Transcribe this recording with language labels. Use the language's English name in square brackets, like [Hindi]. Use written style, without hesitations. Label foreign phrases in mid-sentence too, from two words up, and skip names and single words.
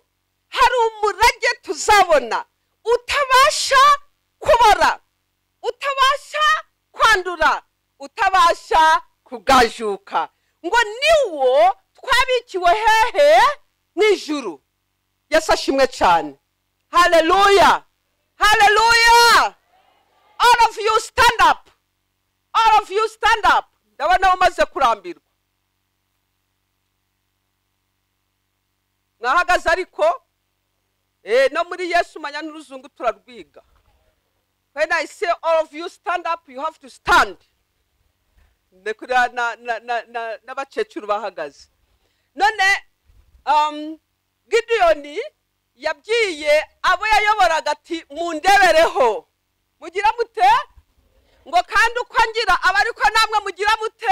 [Kinyarwanda] Hari umurage tuzabona utabasha kubora, utabasha kwandura, utabasha kugajuka. Ngo niwo twabikiwe hehe? N'ijuru. Yesu ashimwe cyane. Haleluya. Haleluya. [English] All of you stand up. All of you stand up. [Kinyarwanda] Ndabona umaze kurambirwa. Mwahagaze ariko no muri Yesu manya n'uruzungu turarwiga. [English] When I say all of you stand up, you have to stand. [Kinyarwanda] Nekura na bacecuru bahagaze. None Gideoni yabwiye abo yayoboraga ati mundebereho. Mugira mute? Ngo kandi uko ngira abariko namwe mugira mute?